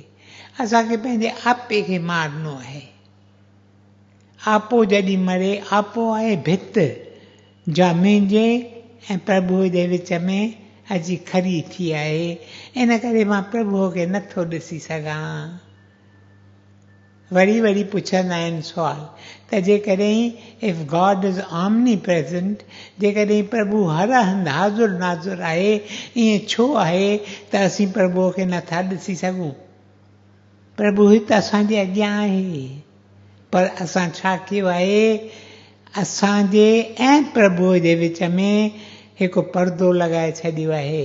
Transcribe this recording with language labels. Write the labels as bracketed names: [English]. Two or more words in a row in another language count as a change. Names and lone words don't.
[Sindhi] असांखे पंहिंजे आपे खे मारणो आहे। आपो जॾहिं मरे, आपो आहे भित जा मुंहिंजे ऐं प्रभुअ जे विच में अची खड़ी थी आहे। इन करे मां प्रभुअ खे नथो ॾिसी सघां। वरी वरी पुछंदा आहिनि सुवाल त जेकॾहिं [English] if God is omni present, [Sindhi] जेकॾहिं प्रभु हर हंधि हाज़ुर नाज़ुर आहे, ईअं छो आहे त असीं प्रभुअ खे नथा ॾिसी सघूं? प्रभु हिते असांजे अॻियां आहे, पर असां छा कयो आहे? असांजे ऐं प्रभुअ जे विच में हिकु पर्दो लॻाए छॾियो आहे।